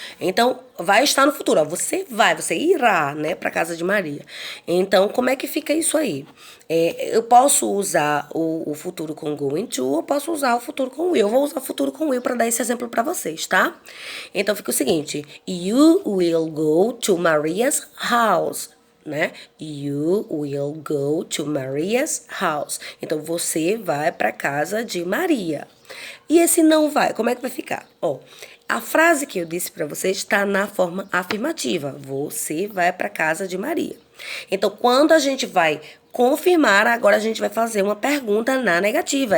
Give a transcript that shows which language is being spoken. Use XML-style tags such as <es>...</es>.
<pt>Então, vai estar no futuro, ó, você irá, né, para casa de Maria. Então, como é que fica isso aí? Eu posso usar o futuro com going to, ou posso usar o futuro com will. Eu vou usar o futuro com will para dar esse exemplo para vocês, tá? Então, fica o seguinte:</pt> <en>you will go to Maria's house.</en> <pt>Né?</pt> <en>You will go to Maria's house.</en> <pt>Então, você vai para casa de Maria. E esse não vai, como é que vai ficar? Ó, a frase que eu disse para vocês está na forma afirmativa. Você vai para casa de Maria. Então, quando a gente vai confirmar, agora a gente vai fazer uma pergunta na negativa.</pt>